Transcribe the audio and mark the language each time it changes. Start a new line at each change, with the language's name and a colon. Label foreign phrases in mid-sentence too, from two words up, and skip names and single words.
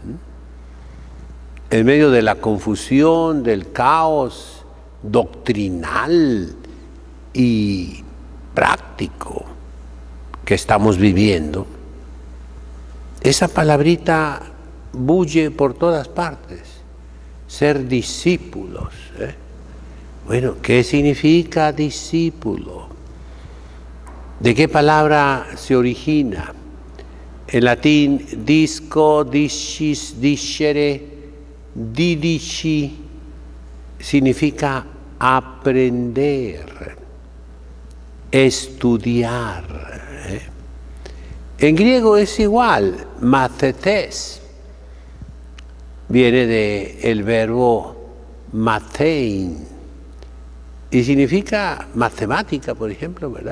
Spanish: En medio de la confusión, del caos doctrinal y práctico que estamos viviendo, esa palabrita bulle por todas partes. Ser discípulos. Bueno, ¿qué significa discípulo? ¿De qué palabra se origina? En latín, disco,
Latin: discis, discere, didici,
Spanish: significa aprender, estudiar. En griego es igual, mathetes. Viene del verbo mathein y significa matemática, por ejemplo, ¿verdad?